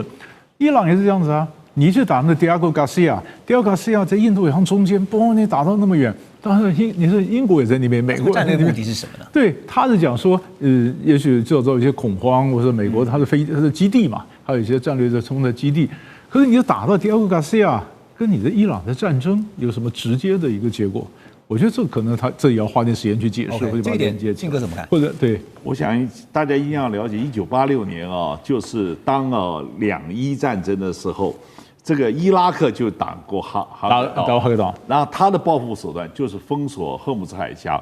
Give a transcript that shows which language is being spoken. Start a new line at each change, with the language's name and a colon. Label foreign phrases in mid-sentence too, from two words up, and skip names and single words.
Chinese: 伊朗也是這樣子啊，你去打那迪亞戈·加西亞在印度洋中間，嘣，你打到那麼遠。當然，你是英國也在那邊，美國戰略目的是什麼呢？對，他是講說，也許製造一些恐慌，或者美國它的基地嘛，還有一些戰略的衝突基地。可是你就打到迪亞戈加西亞，跟你的伊朗的戰爭有什麼直接的一個結果？我覺得這可能這也要花點時間去解釋。 Okay, 這一點，晉哥怎麼看？或者對，我想大家一定要了解，1986年啊，就是當2伊戰爭的時候。這個伊拉克就打過哈格島，然後他的報復手段就是封鎖荷姆茲海峽。